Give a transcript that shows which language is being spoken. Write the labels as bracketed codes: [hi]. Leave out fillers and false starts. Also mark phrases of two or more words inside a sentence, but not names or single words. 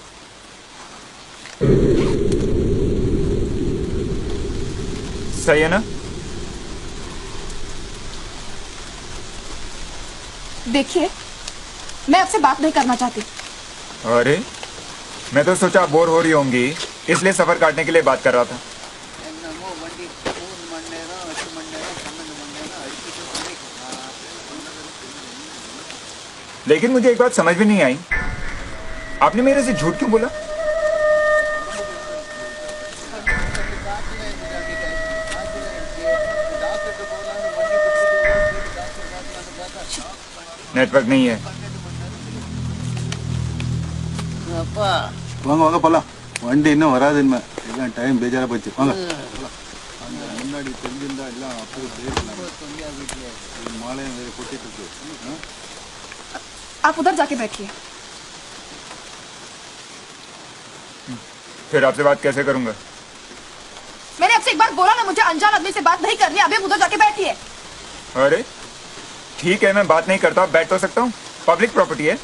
[hi] सही है ना? देखिए, मैं आपसे बात नहीं करना चाहती। अरे मैं तो सोचा बोर हो रही होंगी इसलिए सफर काटने के लिए बात कर रहा था। [ta] என்னமோ வண்டி 3 மணி நேரம் 8 மணி நேரம் 12 மணி நேரம் அடிச்சுட்டு போயிருக்கா. [hi] लेकिन मुझे एक बात समझ में नहीं आई, आपने मेरे से झूठ क्यों बोला? नेटवर्क नहीं है। [ta] அப்பா வாங்க வாங்க போலாம். வண்டி இன்னும் வராது இனிமே. எல்லாம் டைம் பேஜாரா போச்சு. வாங்க. அந்த முன்னாடி தெரிஞ்சிருந்தா எல்லாம் அப்படியே போயிருக்கலாம். மாலையும் வேற கொட்டிட்டு இருக்கு. [hi] आप उधर जाके बैठिए। फिर आपसे बात कैसे करूंगा? मैंने आपसे एक बार बोला ना, मुझे अनजान आदमी से बात नहीं करनी। अभी उधर जाके बैठिए। अरे ठीक है, मैं बात नहीं करता, बैठ तो सकता हूँ, [en] public property [hi] है।